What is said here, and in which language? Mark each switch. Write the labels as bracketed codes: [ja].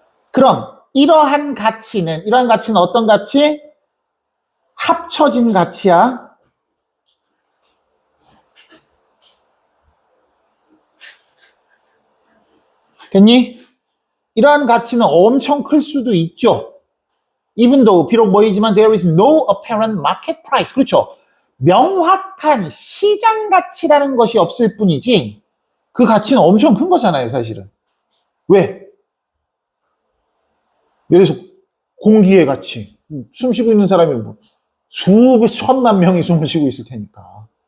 [ko] 그럼 이러한 가치는 어떤 가치? 합쳐진 가치야. 됐니? 이러한 가치는 엄청 클 수도 있죠. [en] Even though, [ko] 비록 뭐이지만 [en] there is no apparent market price. [ko] 그렇죠. 명확한 시장 가치라는 것이 없을 뿐이지 그 가치는 엄청 큰 거잖아요, 사실은. 왜? 예를 들어서 공기의 가치. 숨 쉬고 있는 사람이 뭐 수천만 명이 숨을 쉬고 있을 테니까.